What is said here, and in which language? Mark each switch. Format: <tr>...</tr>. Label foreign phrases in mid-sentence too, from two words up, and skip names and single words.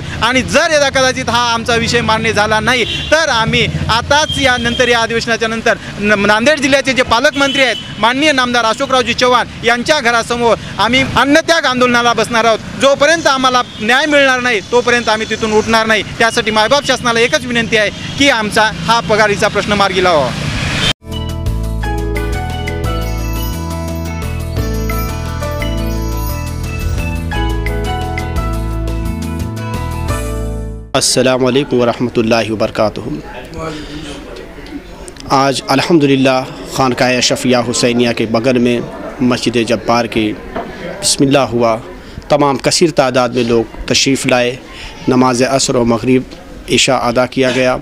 <mr>आणि जर यदा कदाचित हा आमचा विषय मान्य झाला नाही तर आम्ही आताच यानंतर या अधिवेशनाच्या नंतर नांदेड जिल्ह्याचे जे पालकमंत्री आहेत माननीय नामदार अशोकरावजी चव्हाण यांच्या घरासमोर आम्ही अन्नत्याग आंदोलनाला बसणार आहोत. जोपर्यंत आम्हाला न्याय मिळणार नाही तोपर्यंत आम्ही तिथून उठणार नाही. त्यासाठी मायबाप शासनाला एकच विनंती आहे की आमचा हा पगारीचा प्रश्न मार्गी लावा.</mr> <ar>السلام عليكم ورحمة الله وبركاته.</ar> <ur>آج الحمدللہ خانقاہ اشرفیہ حسینیہ کے بغل میں مسجد جبار کی بسم اللہ ہوا. تمام کثیر تعداد میں لوگ تشریف لائے۔ نماز عصر اور مغرب عشا ادا کیا گیا.</ur>